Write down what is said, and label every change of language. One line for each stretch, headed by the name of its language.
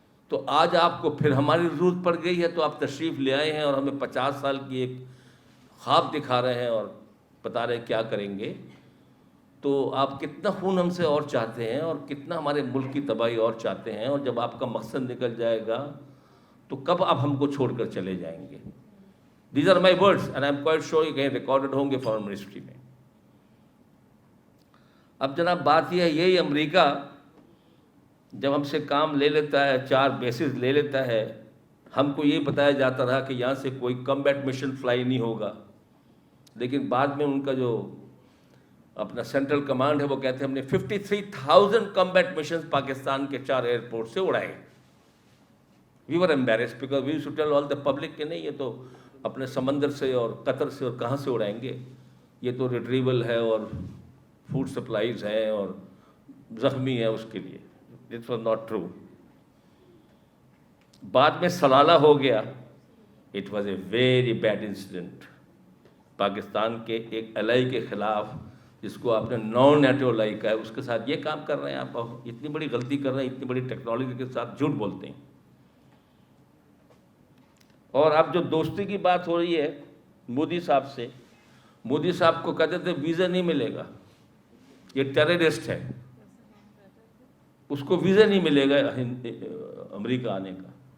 Urdu: تو آج آپ کو پھر ہماری ضرورت پڑ گئی ہے, تو آپ تشریف لے آئے ہیں اور ہمیں 50 سال کی ایک خواب دکھا رہے ہیں اور بتا رہے ہیں کیا کریں گے. تو آپ کتنا خون ہم سے اور چاہتے ہیں, اور کتنا ہمارے ملک کی تباہی اور چاہتے ہیں, اور جب آپ کا مقصد نکل جائے گا تو کب آپ ہم کو چھوڑ کر چلے جائیں گے.
English: These are my words and I am quite sure
Urdu: یہ کہیں ریکارڈڈ ہوں گے فارن منسٹری میں. اب جناب بات یہ ہے, یہی امریکہ جب ہم سے کام لے لیتا ہے, 4 بیسز لے لیتا ہے, ہم کو یہ بتایا جاتا رہا کہ یہاں سے کوئی کمبیٹ مشن فلائی نہیں ہوگا, لیکن بعد میں ان کا جو اپنا سینٹرل کمانڈ ہے وہ کہتے ہیں ہم نے 53,000 کمبیٹ مشنز پاکستان کے 4 ایئرپورٹ سے اڑائے.
English: we were embarrassed because we used to tell all the public
Urdu: کہ نہیں یہ تو اپنے سمندر سے اور قطر سے اور کہاں سے اڑائیں گے, یہ تو ریٹریول ہے اور فوڈ سپلائیز ہیں اور زخمی ہے اس کے لیے.
English: This was not true.
Urdu: بعد میں سلالہ ہو گیا.
English: It was a very bad incident.
Urdu: Pakistan کے ایک الائی کے خلاف جس کو آپ نے نان نیٹو الائی کا ہے, اس کے ساتھ یہ کام کر رہے ہیں آپ, اتنی بڑی غلطی کر رہے ہیں, اتنی بڑی ٹیکنالوجی کے ساتھ جھوٹ بولتے ہیں. اور اب جو دوستی کی بات ہو رہی ہے مودی صاحب سے, مودی صاحب کو کہتے تھے ویزا نہیں ملے گا, یہ ٹیررسٹ ہے, اس کو ویزا نہیں ملے گا امریکہ آنے کا.